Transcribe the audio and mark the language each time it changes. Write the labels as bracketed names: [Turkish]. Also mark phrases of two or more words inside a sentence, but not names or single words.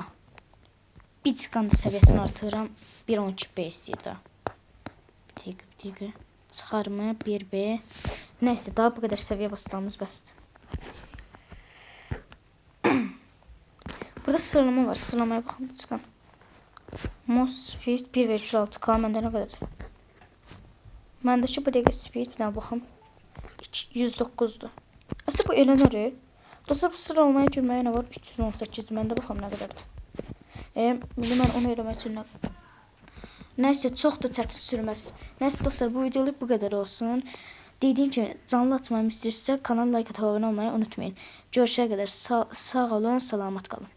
[Azerbaijani] Bir çıxanda səviyyəsini artırıram. 1.12B istəyir daha. Bir dəqiqə. Çıxarma 1B. Nəysə daha bu qədər səviyyə basacağımız bəsdir. Burada sıralama var. Sıralamaya baxın. Çıxan. [English] Most speed [Azerbaijani] 1.6K məndə nə qədərdir? Məndəki bu dəqiqə speed bir dənə baxım. 109'du. Aslında bu elənir. Dostlar bu sıralamaya girməyə nə var? 318. Məndə baxım nə qədərdir. Mən onu eləmək üçün nəysə çox da çətin sürməz. Nəysə dostlar bu videoluk bu qədər olsun. Dediyim kimi canlı atmamı istəyirsə kanala like atıp abone olmayı unutmayın. Görüşene kadar sağ olun, salamat qalın.